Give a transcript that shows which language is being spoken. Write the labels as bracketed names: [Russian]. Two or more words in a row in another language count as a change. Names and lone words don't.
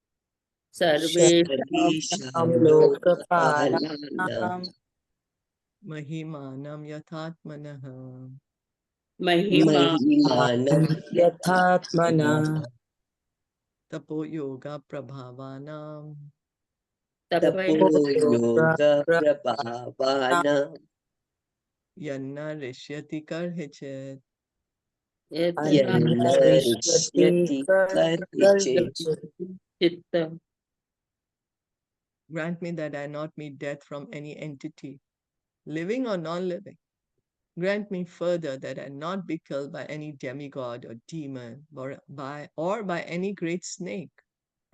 [Sanskrit] सर्वेषां लोकपालानाम्. महिमानं यथात्मनः. Mahimanam yathatmanah. तपो योग प्रभावाणाम्. तपो योग प्रभावाणाम्. यन्न रिष्यति कर्हिचित्. यन्न रिष्यति कर्हिचित्. [English] Grant me that I not meet death from any entity, living or non-living. Grant me further that I not be killed by any demigod or demon, or by any great snake.